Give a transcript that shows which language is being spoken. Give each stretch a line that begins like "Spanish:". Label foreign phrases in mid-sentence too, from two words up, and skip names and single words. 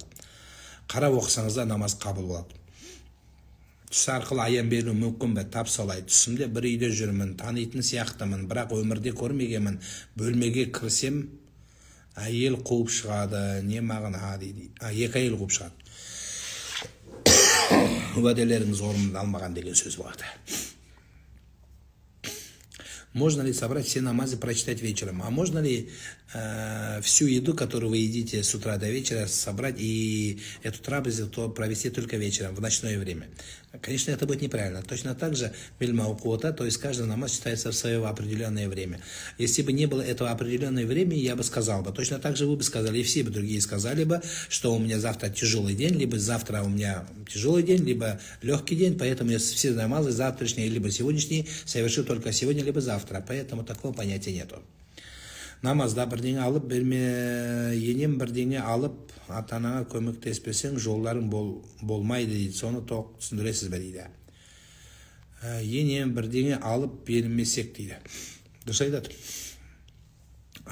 Kazakh: Қарап оқысаңызда намаз қабыл болады. Түс арқылы аян беру мүмкін бе? Тап солай. Түсімде бір үйде жүрмін, танитын сияқтымын, бірақ өмірде көрмегенмін. Бөлмеге кірсем, әйел қуып шығады. Не мағына дейді? 2 әйел қуып шығады. Уәделеріңіз орнында алмаған деген сөз болады.
Russian: Можно ли собрать все намазы прочитать вечером? А можно ли всю еду, которую вы едите с утра до вечера, собрать и эту трапезу провести только вечером, в ночное время? Конечно, это будет неправильно. Точно так же вельма укота, то есть каждый намаз читается в свое определенное время. Если бы не было этого определенного времени, я бы сказал бы. Точно так же вы бы сказали, и все бы другие сказали бы, что у меня завтра тяжелый день, либо завтра у меня тяжелый день, либо легкий день, поэтому я все намазы завтрашние, либо сегодняшние совершу только сегодня, либо завтра. Поэтому такого понятия нету.
Kazakh: Намазда бірдеңе алып, енем бірдеңе алып, атанаңа көмектеспесең, жолдарың болмайды дейді. Соны тоқ түсіндіресіз бе дейді. Енем бірдеңе алып бермесек дейді. Дұрыс айтады.